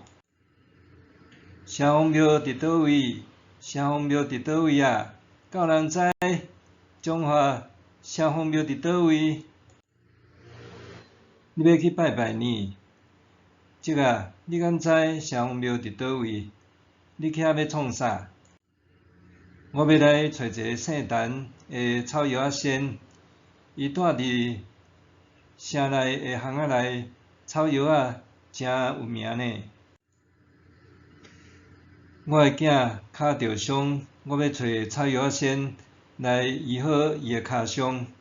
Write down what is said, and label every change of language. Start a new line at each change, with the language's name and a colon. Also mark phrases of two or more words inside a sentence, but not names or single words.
Min Nan Chinese: 城隍庙伫倒位？城隍庙伫倒位啊？敢有人知彰化城隍庙伫倒位？你要去拜拜呢？即个你敢知城隍庙伫倒位？你去遐要创啥？我要来找一个姓陈的草药仔仙，伊住伫城内的巷仔内，草药仔真有名呢。我的囝脚着伤，我要找草药仔仙来医好伊的脚伤。